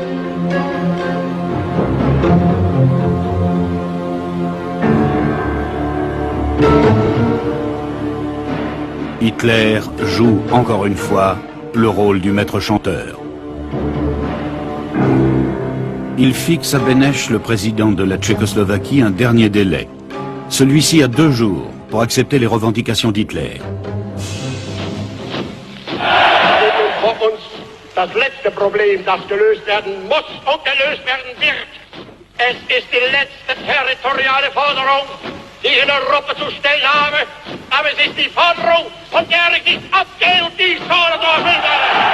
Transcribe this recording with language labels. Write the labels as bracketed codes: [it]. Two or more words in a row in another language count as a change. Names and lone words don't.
[fr] Hitler joue encore une fois le rôle du maître chanteur. Il fixe à Beneš, le président de la Tchécoslovaquie, un dernier délai. Celui-ci a 2 jours pour accepter les revendications d'Hitler. [de] Vor uns das letzte Problem, das gelöst werden muss und gelöst werden wird. Es ist die letzte territoriale Forderung, die ich in Europa zu stellen habe, aber es ist die Forderung, von der ich nicht abgehe und die ich fordere erfüllen werde.